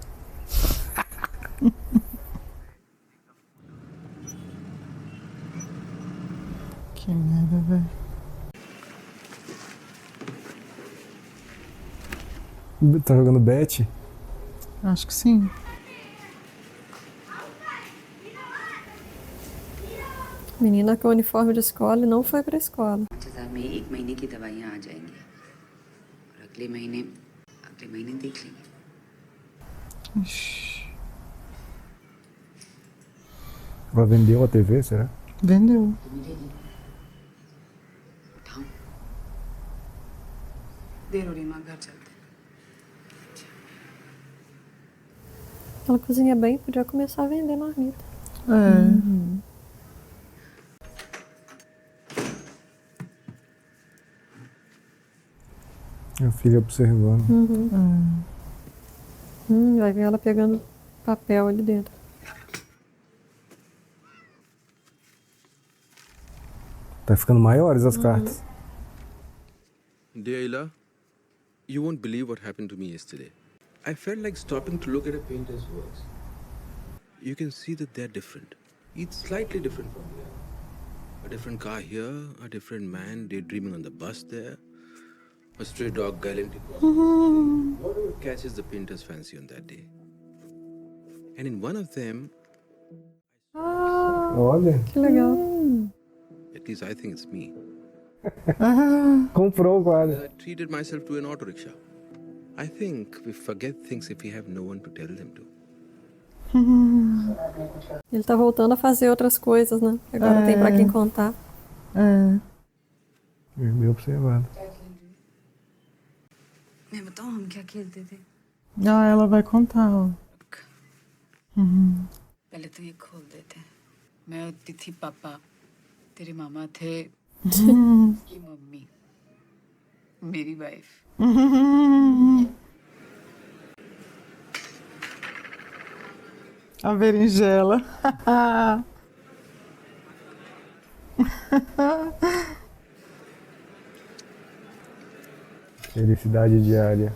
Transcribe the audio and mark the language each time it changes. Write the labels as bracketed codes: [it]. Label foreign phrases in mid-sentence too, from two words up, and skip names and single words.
[pt] Que merda, velho. Tá jogando bet? Acho que sim. Menina com uniforme de escola e não foi pra escola. [hi] में 1 महीने की दवाइयाँ आ जाएंगी और अगले महीने देख लेंगे। [pt] Ela vendeu a TV, será? Vendeu. [hi] देर हो रही माँ, घर चलते हैं। [pt] Ela cozinha bem, podia começar a vender marmita. Minha filha observando. Vai ver ela pegando papel ali dentro. Tá ficando maiores as cartas. [en] Dear Ila, you won't believe what happened to me yesterday. I felt like stopping to look at a painter's works. You can see that they're different. Each slightly different from the other. A different car here, a different man daydreaming on the bus there, a stray dog gallantly crossing. Whatever catches the painter's fancy on that day. And in one of them, [pt] Olha. Que legal. [en] at least I think it's me, [pt] Comprou o quadro. [en] I treated myself to an auto rickshaw. I think we forget things if we have no one to tell them to. [pt] Ele tá voltando a fazer outras coisas, né? Agora tem pra quem contar. Bem observado. [hi] मैं बताऊँ हम क्या खेलते थे? [pt] Ah, ela vai contar, ó. [hi] पहले तो ये खोल देते हैं। मैं होती थी पापा, तेरे मामा थे की मम्मी, मेरी वाइफ। [pt] A berinjela. Felicidade diária.